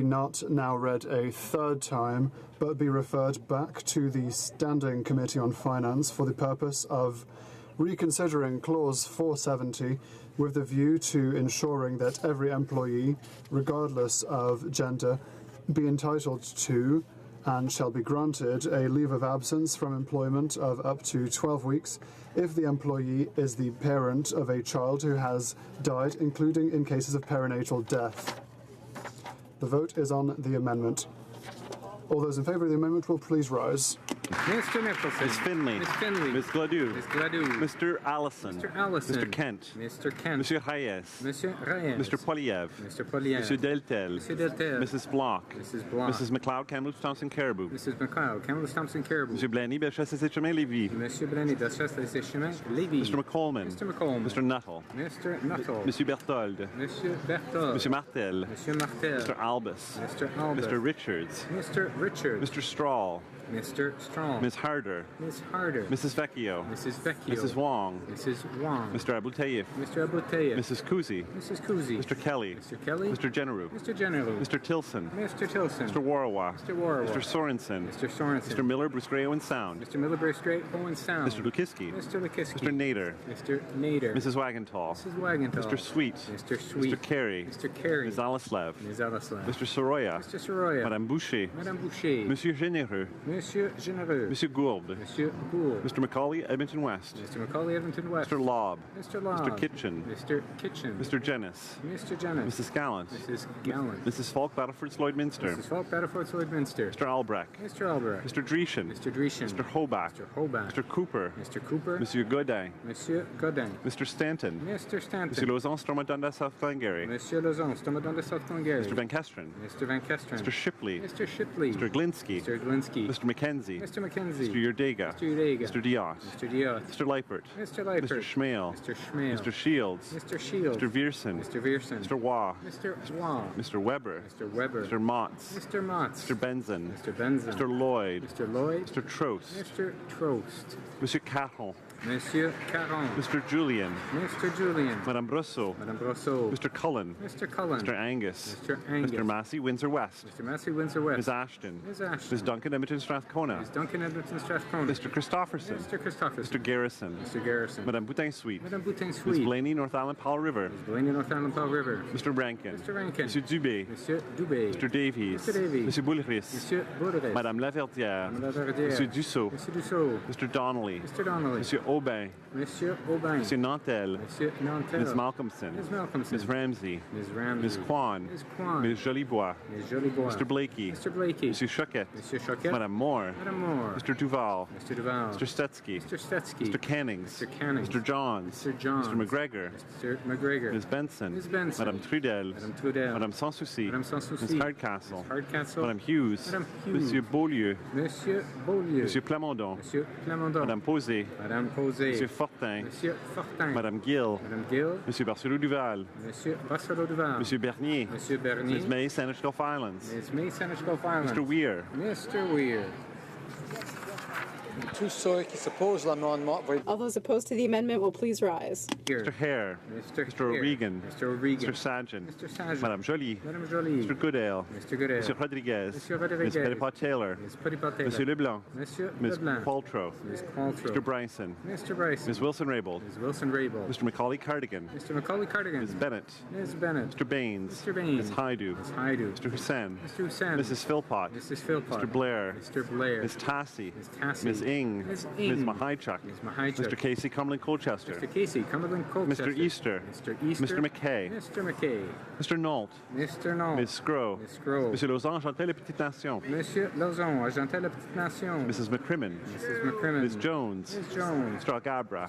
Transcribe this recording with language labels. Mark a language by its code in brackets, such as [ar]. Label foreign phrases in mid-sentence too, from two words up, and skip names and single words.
[en] not now read a third time, but be referred back to the Standing Committee on Finance for the purpose of reconsidering Clause 470 with the view to ensuring that every employee, regardless of gender, be entitled to and shall be granted a leave of absence from employment of up to 12 weeks if the employee is the parent of a child who has died, including in cases of perinatal death. The vote is on the amendment. All those in favour of the amendment will please rise. Mr. Nicholson. Ms. Finley. Ms. Finley. Ms. Gladue. Ms. Gladue. Mr. Allison. Mr. Allison. Mr. Kent. Mr. Kent. Monsieur Reyes. Monsieur Reyes. Mr. Poiliev. Mr. Poiliev. Monsieur Deltel. Monsieur Deltel. Mrs. Block. Mrs. Block. Mrs. McLeod, Kamloops, Thompson, Caribou. Mrs. McLeod, Kamloops, Thompson, Caribou. Monsieur Blaney, Bellechasse, Séchemin, Lévis. Monsieur Blaney, Bellechasse, Séchemin, Lévis. Mr. McColman. Mr. McColman. Mr. Nuttall. Mr. Nuttall. Monsieur Berthold. Monsieur Berthold. Monsieur Martel. Monsieur Martel. Mr. Albus. Mr. Albus. Mr. Richards. Mr. Richards. Mr. Strahl. Mr. Strong. Ms. Harder. Ms. Harder. Mrs. Vecchio. Mrs. Vecchio. Mrs. Wong. Mrs. Wong. Mr. Abu Tayyif. Mr. Abu Tayyif. Mrs. Kuzi. Mrs. Kuzi. Mr. Kelly. Mr. Kelly. Mr. Generou. Mr. General. Mr. Tilson. Mr. Tilson. Mr. Warawa. Mr. Warawa. Mr. Sorensen. Mr. Sorensen. Mr. Miller, Bruce Gray, Owen Sound. Mr. Miller, Bruce Gray, Owen Sound. Mr. Lukiski. Mr. Lukiski. Mr. Nader. Mr. Nader. Mrs. Wagenthal. Mrs. Wagenthal. Mr. Sweet. Mr. Sweet. Mr. Carey. Mr. Carey. Ms. Alislev. Ms. Alislev. Mr. Soroya. Mr. Soroya. Madame Boucher. Madame Boucher. Monsieur Généreux. Monsieur Généreux. Monsieur Gould. Monsieur Gould. Mr. Macaulay, Edmonton West. Mr. Macaulay, Edmonton West. Mr. Lobb. Mr. Lobb. Mr. Kitchen. Mr. Kitchen. Mr. Jennis. Mr. Jennis. Mrs. Gallant. Mrs. Gallant. Mrs. Falk, Battleford, Lloydminster. Mrs. Falk, Battleford, Lloydminster. Mr. Albrecht. Mr. Albrecht. Mr. Dreeshen. Mr. Dreeshen. Mr. Hobach. Mr. Hobach. Mr. Cooper. Mr. Cooper. Monsieur Godin. Monsieur Godin. Mr. Stanton. Mr. Stanton. Monsieur Lauzon, Stormadunda, South Glengarry. Monsieur Lauzon, Stormadunda, South Glengarry. Mr. Van Kesteren. Mr. Van Kesteren. Mr. Shipley. Mr. Shipley. Mr. Glinsky. Mr. Glinsky. Mr. McKenzie. Mr. McKenzie. Mr. Yurdega. Mr. Yurdega. Mr. Diot. Mr. Diot. Mr. Leipert. Mr. Leipert. Mr. Schmale. Mr. Schmale. Mr. Shields. Mr. Shields. Mr. Viersen. Mr. Viersen. Mr. Waugh. Mr. Waugh. Mr. Weber. Mr. Weber. Mr. Motz. Mr. Motz. Mr. Benson. Mr. Benson. Mr. Lloyd. Mr. Lloyd. Mr. Trost. Mr. Trost. Monsieur Caron. Monsieur Caron. Mr. Julian. Mr. Julian. Madame Brosseau. Madame Brosseau. Mr. Cullen. Mr. Cullen. Mr. Angus. Mr. Angus. Mr. Massey, Windsor West. Mr. Massey, Windsor West. Ms. Ashton. Ms. Ashton. Ms. Duncan, Edmonton, Strathcona. Ms. Duncan, Edmonton, Strathcona. Mr. Christopherson. Mr. Christopherson. Mr. Garrison. Mr. Garrison. Madame Boutin-Sweet. Madame Boutin Ms. Sweet. Blaney, North Island, Powell River. Ms. Blaney, North Island, Powell River. Mr. Rankin. Mr. Rankin. Monsieur Dubé. Monsieur Dubé. Mr. Davies. Mr. Davies. Monsieur Boulris. Monsieur Boulris. Madame Laverdière. Madame Laverdière. Monsieur Dussault. Monsieur Dussault. Mr. Donnelly. Mr. Donnelly. Monsieur Aubin. Monsieur Aubin. Monsieur Nantel. Monsieur Nantel. Ms. Malcolmson. Ms. Malcolmson. Ms. Ramsey. Ms. Ramsey. Ms. Kwan. Ms. Kwan. Ms. Jolibois. Ms. Jolibois. Mr. Blakey. Mr. Blakey. Monsieur Choquette. Monsieur Choquette. Madame Moore. Madame Moore. Mr. Duval. Mr. Duval. Mr. Stetsky. Mr. Stetsky. Mr. Cannings. Mr. Cannings. Mr. Johns. Mr. Johns. Mr. McGregor. Mr. McGregor. Ms. Benson. Ms. Benson. Madame Trudel. Madame Trudel. Madame Sans Souci. Madame Sans Souci. Ms. Hardcastle. Ms. Hardcastle. Madame Hughes. Madame Hughes. Monsieur Beaulieu. Monsieur Beaulieu. Monsieur Plamondon. Monsieur Plamondon. Madame Posé. Madame Posé. Monsieur Fortin. Monsieur Fortin. Madame Gill. Madame Gill. Monsieur Barcelot-Duval. Monsieur Barcelot Duval. Monsieur Bernier. Monsieur Bernier. Ms. May, Saanich Gulf Islands. Ms. May, Saanich Gulf Islands. Mr. Weir. Mr. Weir. [fr] Tous ceux qui s'opposent à l'amendement vont [en] All those opposed to the amendment will please rise. Here. Mr. Hare. Mr. O'Regan. Mr. O'Regan. Mr. Sargent. Mr. Sargent. Madame Joly. Madame Joly. Mr. Goodale. Mr. Goodale. Monsieur Rodriguez. Monsieur Rodriguez. Ms. Petitpas-Taylor. Ms. Petitpas-Taylor. Monsieur Leblanc. Monsieur Ms. Leblanc. Qualtrough. Ms. Qualtrough. Mr. Bryson. Mr. Bryson. Ms. Wilson-Raybould. Ms. Wilson-Raybould. Mr. Macaulay Cardigan. Mr. Macaulay Cardigan. Ms. Bennett. Ms. Bennett. Mr. Baines. Mr. Baines. Ms. Haidu. Ms. Haidu. Mr. Hussain. Mr. Hussain. Mrs. Philpott. Mrs. Philpott. Mr. Blair. Mr. Blair. Ms. Tassie. Ms. Tassie. Ms. Ing. Ms. Ms. Ing. Mahichuk. Ms. Mahichuk. Mr. Casey Cumberland Colchester. Mr. Casey, Cumberland Colchester. Mr. Easter. Mr. Easter. Mr. McKay. Mr. McKay. Mr. Nault. Mr. Nault. Ms. Scrow. Ms. Scrow. Monsieur Lausanne, Chantal, la Petite Nation. Monsieur Lauzon, Argentel la Petite Nation. Mrs. McCrimmon. Mrs. McCrimmon. Ms. Jones. Ms. Jones. Mr. Algabra.